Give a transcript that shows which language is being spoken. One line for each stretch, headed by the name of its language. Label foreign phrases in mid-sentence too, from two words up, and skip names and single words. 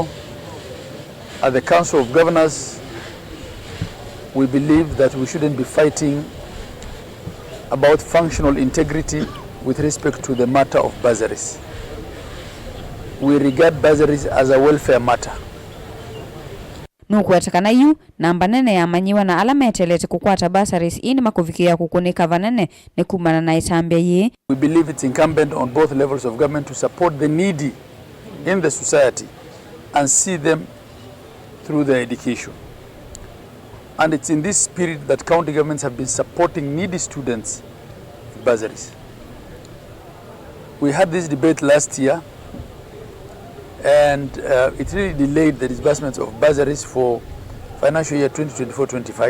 English: At the Council of Governors, we believe that we shouldn't be fighting about functional integrity with respect to the matter of bursaries. We regard bursaries as a welfare matter.
Kamba: Kuweta Kana Namba Nene ya Amanyiw'A na alametelete kukwata bursaries ini makuvikia kukunika vanene ni Kuma na itambia ye.
English: We believe it's incumbent on both levels of government to support the needy in the society and see them through their education. And it's in this spirit that county governments have been supporting needy students with bursaries. We had this debate last year, and it really delayed the disbursements of bursaries for financial year 2024-25.